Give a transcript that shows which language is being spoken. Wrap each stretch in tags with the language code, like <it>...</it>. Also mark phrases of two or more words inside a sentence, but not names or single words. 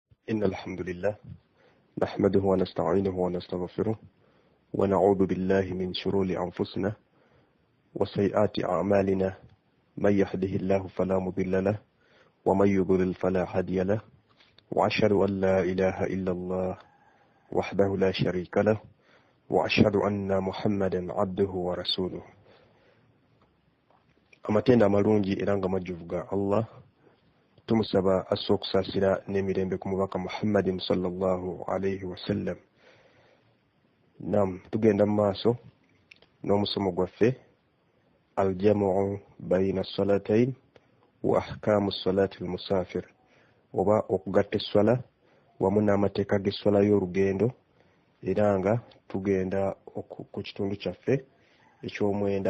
<ar>إن الحمد لله نحمده ونستعينه ونستغفره ونعوذ بالله من شرور أنفسنا وسيئات أعمالنا من يهده الله فلا مضل له ومن يضلل فلا هادي له وأشهد أن لا إله إلا الله وحده لا شريك له وأشهد أن محمدا عبده ورسوله</ar> <lg>amatenda amalungi era nga majjuvu ga Allah tumusaba assa okusaasira n'emirembe ku mubaka Muhammadin</lg> <ar>صلى الله عليه وسلم.</ar> <lg>Nam tugenda mu maaso n'omusomo gwaffe</lg> <ar>الجمع بين الصلاتين وأحكام صلاة المسافر,</ar> <lg>oba okugatta esswala wamu n'amateeka g'esswala y'olugendo, era nga tugenda ku kitundu kyaffe eky'omwenda.</lg>